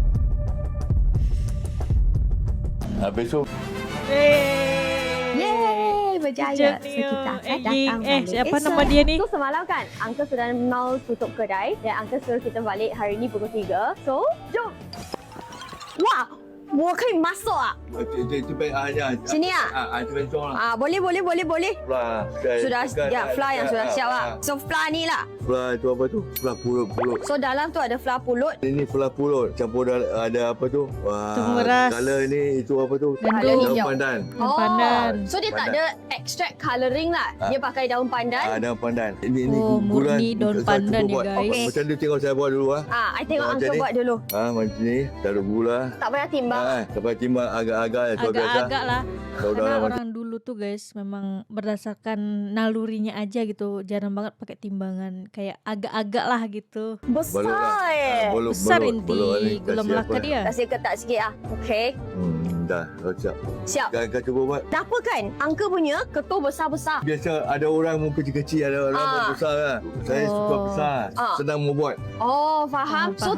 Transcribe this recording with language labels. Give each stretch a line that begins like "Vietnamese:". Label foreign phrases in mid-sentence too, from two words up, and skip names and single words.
Malay: Besok. Yeay, berjaya. So Nio. kita akan Ying. datang balik Siapa esok. nama dia ni? So semalam kan, Uncle sudah mau tutup kedai dan Uncle suruh kita balik hari ni pukul 3. So, jom. Wah,
Chinese: 我可以
Malay: masuk ah.
Chinese: 这边呀。
Malay: Sini ah.
Chinese: 这边装了。
Malay: Boleh. Fly. Sudah ya, fly yang sudah siap lah. So fly ni lah. Fly tu apa tu? Fly pulut. So dalam tu ada fly pulut. Ini fly pulut. Campur ada apa tu? Tepung beras. Color ni itu apa tu? Gandum. Daun hijau. pandan. Daun pandan. So dia tak Pandan. ada
English: extract colouring
Malay: lah. Dia pakai daun pandan. Daun pandan. Ini Oh, gula. murni daun Saya pandan cuba ni, buat. guys. Macam tu tengok saya buat dulu ah. I tengok Macam Uncle ni. buat dulu. Macam ni, taruh gula. Tak payah timbang. Sampai timbang agak-agak ya, biasa. Agak-agak lah. Tahu Karena dalam
Indonesian: orang dulu tuh guys memang berdasarkan nalurinya aja gitu, jarang banget pakai timbangan, kayak agak-agak lah gitu.
Malay: Besar Balut lah. Balut, Besar balut, inti balut ni. gula Kasih Melaka apa? dia. Kasih ketat sikit ah. Okay. Dah, siap. Siap. Kau cuba buat. Kenapa kan Uncle punya ketul besar-besar? Biasa ada orang mau kecil-kecil, ada orang mau besar kan. Saya suka besar. Senang mau buat. Oh, faham. So